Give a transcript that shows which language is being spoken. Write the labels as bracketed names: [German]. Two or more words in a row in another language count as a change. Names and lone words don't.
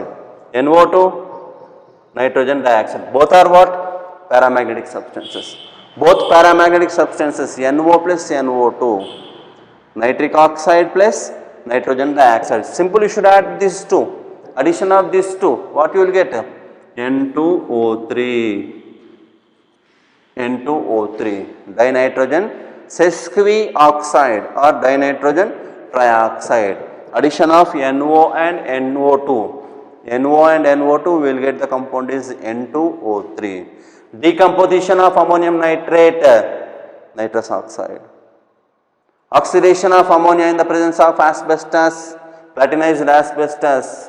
[English] NO2, nitrogen dioxide. Both are what? Paramagnetic substances. Both paramagnetic substances, NO plus NO2. Nitric oxide plus nitrogen dioxide. Simply you should add these two. Addition of these two, what you will get? N2O3. N2O3. Dinitrogen sesquioxide or dinitrogen trioxide. Addition of NO and NO2. NO and NO2 will get the compound is N2O3. Decomposition of ammonium nitrate, nitrous oxide. Oxidation of ammonia in the presence of asbestos, platinized asbestos.